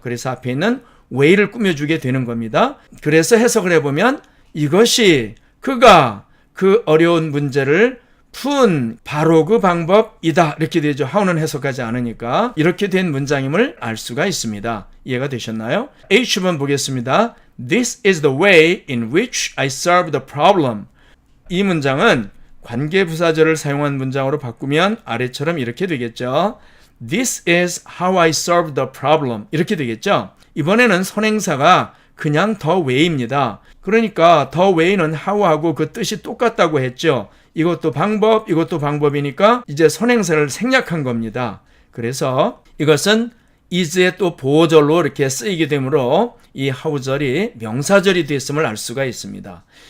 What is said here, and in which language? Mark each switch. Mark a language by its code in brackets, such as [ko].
[ko] 그래서 앞에 있는 way를 꾸며주게 되는 겁니다. 그래서 해석을 해보면 이것이 그가 그 어려운 문제를 푼 바로 그 방법이다. 이렇게 되죠. how는 해석하지 않으니까 이렇게 된 문장임을 알 수가 있습니다. 이해가 되셨나요? H번 보겠습니다. [en] This is the way in which I solved the problem. [ko] 이 문장은 관계부사절을 사용한 문장으로 바꾸면 아래처럼 이렇게 되겠죠. [en] This is how I solved the problem. [ko] 이렇게 되겠죠. 이번에는 선행사가 그냥 the way입니다. 그러니까 the way는 how하고 그 뜻이 똑같다고 했죠. 이것도 방법, 이것도 방법이니까 이제 선행사를 생략한 겁니다. 그래서 이것은 is의 또 보어절로 이렇게 쓰이게 되므로 이 how절이 명사절이 됐음을 알 수가 있습니다.